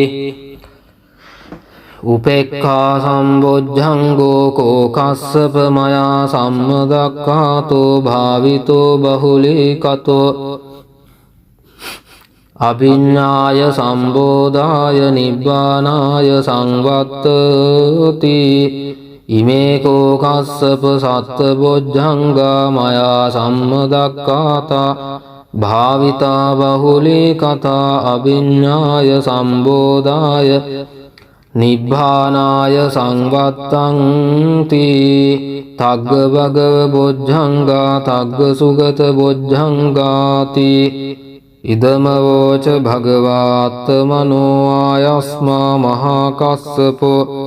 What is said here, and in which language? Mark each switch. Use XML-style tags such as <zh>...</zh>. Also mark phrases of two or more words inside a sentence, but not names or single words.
<pi>උපේක්ඛා සම්බොජ්ජංගෝ කෝ කස්සප මයා සම්මදක්ඛාතෝ භාවිතෝ බහුලීකතෝ අභිඤ්ඤාය සම්බෝධාය නිබ්බානාය සංවත්තති ඉමේ කෝ කස්සප සත්බොජ්ජංගා මයා සම්මදක්ඛාතා භාවිතා බහුලීකතා අභිඤ්ඤාය සම්බෝධාය නිබ්බානාය සංවත්තන්ති තග්ග භගව බොජ්ජංගා තග්ග සුගත බොජ්ජංගාති ඉදම වෝච භගවාත්මනෝ ආයස්මා මහා කස්සපෝ</pi>